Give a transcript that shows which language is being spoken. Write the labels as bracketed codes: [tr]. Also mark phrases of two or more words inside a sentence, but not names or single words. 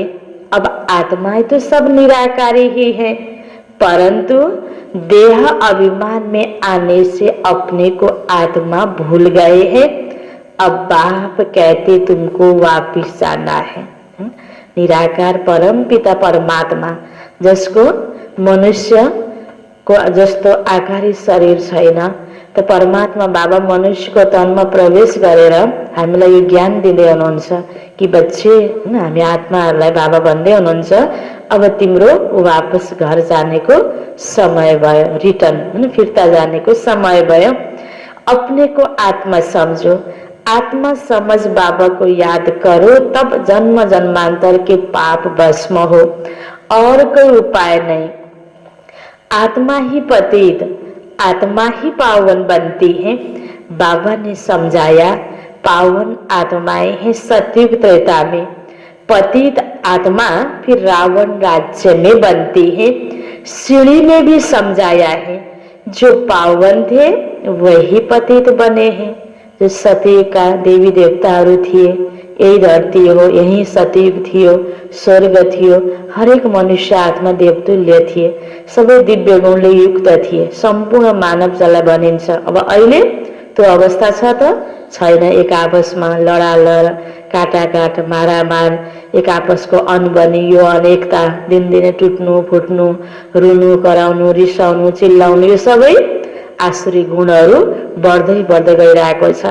[hi] अब आत्माएं तो सब निराकारी ही है, परंतु देह अभिमान में आने से अपने को आत्मा भूल गए हैं। अब बाप कहते तुमको वापिस जाना है। [ne] निराकार परम पिता परमात्मा जसको मनुष्य को जस्तो आकारी शरीर छैन, त परमात्मा बाबा मनुष्यको तनमा प्रवेश गरेर हामीलाई यो ज्ञान दिँदै हुनुहुन्छ कि बच्चे हामी आत्माहरूलाई बाबा भन्दै हुनुहुन्छ अब तिम्रो वापस घर जानेको समय भयो, रिटर्न फिर्ता जानेको समय भयो। [hi] अपने को आत्मा समझो, आत्मा समझ बाबा को याद करो, तब जन्म जन्मांतर के पाप भस्म हो, और कोई उपाय नहीं। आत्मा ही पतित, आत्मा ही पावन बनती है। बाबा ने समझाया पावन आत्माएं हैं सतयुग त्रेता में, पतित आत्मा फिर रावण राज्य में बनती है। सीढ़ी में भी समझाया है जो पावन थे वही पतित बने हैं। जो सतयुग का [ne] देवी देवताहरू थिए, यही धरती हो, यही सतयुग थियो, स्वर्ग थियो, हरेक मनुष्य आत्मा देवतुल्य थिए, सबै दिव्य गुणले युक्त थिए, सम्पूर्ण मानव जसलाई भनिन्छ। अब अहिले त्यो अवस्था छ त छैन। एक आपसमा लडालड, काटाकाट, मारामार, एक आपसको अनबनी, यो अनेकता दिनदिनै टुट्नु फुट्नु, रुनु कराउनु, रिसाउनु, चिल्लाउनु, यो सबै आसुरी गुणहरू बढ्दै बढ्दै गइरहेको छ।